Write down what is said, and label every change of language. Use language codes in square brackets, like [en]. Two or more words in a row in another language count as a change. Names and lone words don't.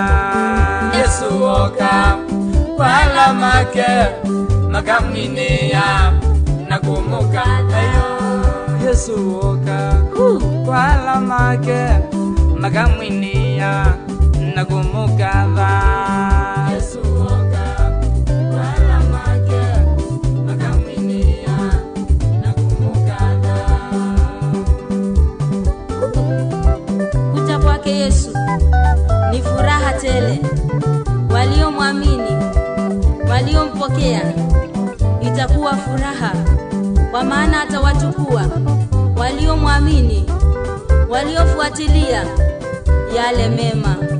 [kam] Yesu oka kwa alama yake makamwinia na kumukadha. Yesu oka kwa alama yake makamwinia na kumukadha. Yesu oka kwa alama yake makamwinia na kumukadha. [sw] Kuja kwake Yesu ni furaha tele. Waliomwamini, waliompokea, itakuwa furaha, kwa maana atawachukua waliomwamini, waliofuatilia yale mema.